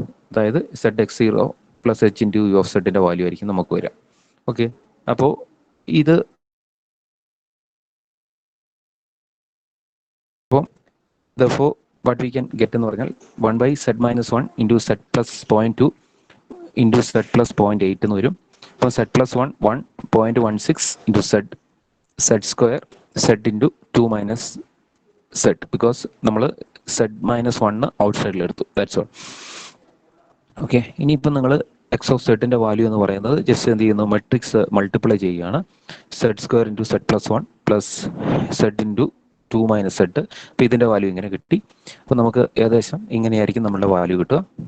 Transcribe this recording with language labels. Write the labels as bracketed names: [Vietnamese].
[Malayalam] അതായത് [English] zed X zero plus H into U of സെഡിൻ്റെ value [Malayalam] ആയിരിക്കും നമുക്ക് വരിക. ഓക്കെ, അപ്പോൾ ഇത് [English] therefore what we can get [Malayalam] എന്ന് പറഞ്ഞാൽ [English] 1 by z minus 1 into z plus 0.2 into z plus 0.8 [Malayalam] എന്ന് വരും. അപ്പോൾ [English] z plus 1 1.16 into z square z into 2 minus z because [Malayalam] നമ്മൾ z minus 1 ഔട്ട്സൈഡിൽ എടുത്തു. [English] That's all. [Malayalam] ഓക്കെ, ഇനിയിപ്പം നിങ്ങൾ എക്സ് ഓഫ് സെഡിൻ്റെ വാല്യൂ എന്ന് പറയുന്നത് ജസ്റ്റ് എന്ത് ചെയ്യുന്നു? [English] matrix multiply [Malayalam] ചെയ്യുകയാണ്. [English] Zed square into zed plus 1 plus zed into 2 minus zed. [Malayalam] അപ്പോൾ ഇതിൻ്റെ വാല്യൂ ഇങ്ങനെ കിട്ടി. അപ്പോൾ നമുക്ക് ഏകദേശം ഇങ്ങനെയായിരിക്കും നമ്മളുടെ വാല്യൂ കിട്ടുക.